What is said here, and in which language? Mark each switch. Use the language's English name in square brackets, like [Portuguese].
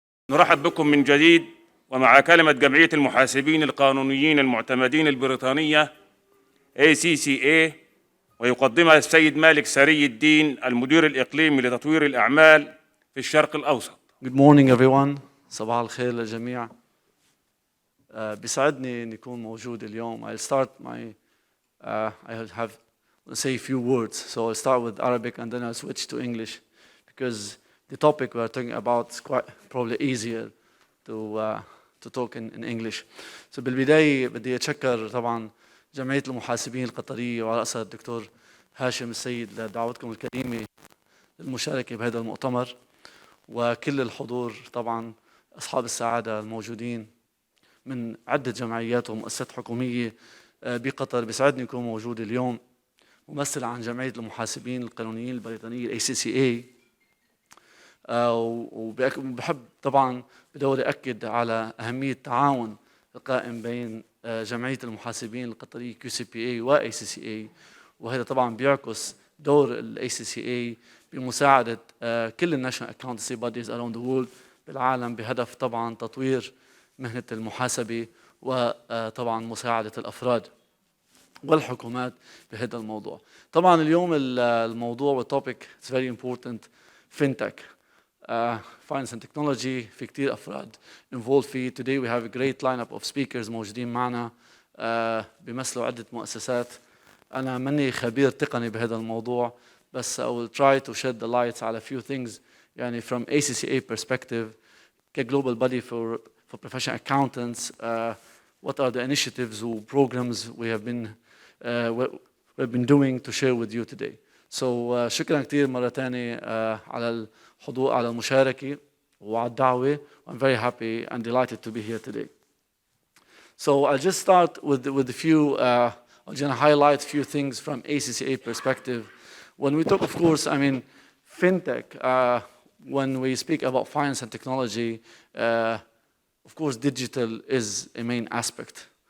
[Arabic] نرحب بكم من جديد ومع كلمة جمعية المحاسبين القانونيين المعتمدين البريطانية ACCA، ويقدمها السيد مالك سري الدين المدير الإقليمي لتطوير الأعمال في الشرق الأوسط. [English] Good morning everyone. [Arabic] صباح الخير للجميع. بيسعدني أن يكون موجود اليوم. [English] I'll start my I'll have say a few words. So I'll start with Arabic and then I'll switch to English because the topic we're talking about is quite probably easier to talk in English. [Arabic] So بالبداية بدي أتشكر طبعا جمعية المحاسبين القطرية وعلى رأسها الدكتور هاشم السيد لدعوتكم الكريمة للمشاركة بهذا المؤتمر، وكل الحضور طبعا أصحاب السعادة الموجودين من عدة جمعيات ومؤسسات حكومية بقطر. بيسعدني أكون موجود اليوم ممثل عن جمعية المحاسبين القانونيين البريطانية ACCA. وبحب طبعا بدوري أكد على أهمية التعاون القائم بين جمعية المحاسبين القطرية QCPA و ACCA، وهذا طبعا بيعكس دور ال ACCA بمساعدة كل الناشونال [English] accountancy bodies around the world [Arabic] بالعالم بهدف طبعا تطوير مهنة المحاسبة وطبعا مساعدة الأفراد والحكومات بهذا الموضوع. طبعا اليوم الموضوع والتوبيك [English] is very important [Arabic] Fintech. [English] Finance and Technology [Arabic] في كتير أفراد [English] involved فيه. Today we have a great lineup of speakers [Arabic] موجودين معنا بيمثلوا عدة مؤسسات. أنا مني خبير تقني بهذا الموضوع، بس [English] I will try to shed the lights على few things يعني from ACCA perspective كglobal body for professional accountants. What are the initiatives or programs we have been we've been doing to share with you today. [Arabic] So شكرا كثير مرة ثانية على الحضور على المشاركة وعلى الدعوة. [English] I'm very happy and delighted to be here today. So I'll just start with a few, I'm going to highlight a few things from ACCA perspective. When we talk, of course, I mean, Fintech, when we speak about finance and technology, of course, digital is a main aspect.